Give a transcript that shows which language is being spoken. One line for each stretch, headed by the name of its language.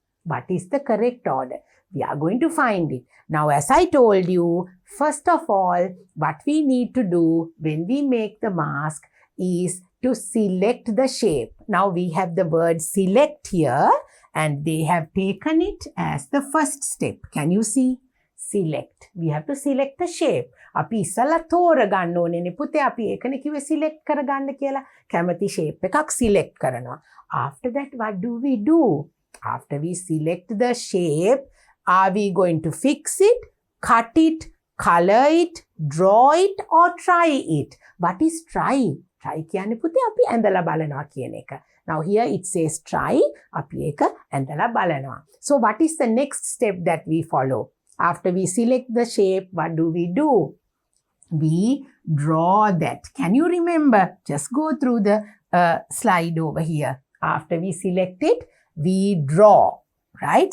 English: What is the correct order? We are going to find it. Now, as I told you, first of all, what we need to do when we make the mask is to select the shape. Now, we have the word select here and they have taken it as the first step. Can you see? Select. We have to select the shape.
Sinhala: අපි ඉස්සලා තෝරගන්න ඕනේ පුතේ. අපි ඒකනේ කිව්වේ select කරගන්න කියලා. කැමති shape එකක් select කරනවා.
English: After that, what do we do? After we select the shape, are we going to fix it, cut it, color it, draw it, or try it? What is try?
Sinhala: Try කියන්නේ පුතේ අපි ඇඳලා බලනවා කියන එක.
English: Now here it says try.
Sinhala: අපි ඒක ඇඳලා බලනවා.
English: So what is the next step that we follow? After we select the shape, what do? We draw that. Can you remember? Just go through the slide over here. After we select it, we draw. Right?